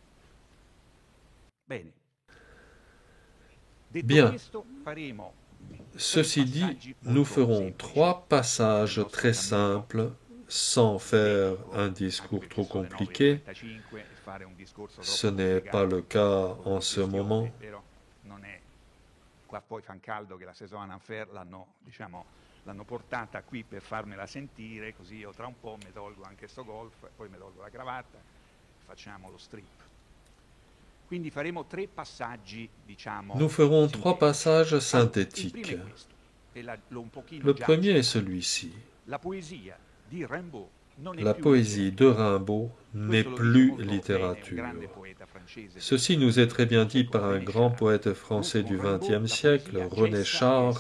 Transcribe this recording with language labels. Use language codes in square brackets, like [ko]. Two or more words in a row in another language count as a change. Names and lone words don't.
[fr] Bien. Ceci dit, nous ferons 3 passages très simples, sans faire un discours trop compliqué. Ce n'est pas le cas en ce moment. [it] L'hanno portata qui per farmela sentire, così io tra un po' mi tolgo anche sto golf, poi mi tolgo la cravatta e facciamo lo strip. Quindi faremo 3 passaggi, diciamo. [fr] Nous ferons 3 passages synthétiques. Le premier est celui-ci. La poésie de Rimbaud n'est plus littérature. Ceci nous est très bien dit par un grand poète français du XXe siècle, René Char.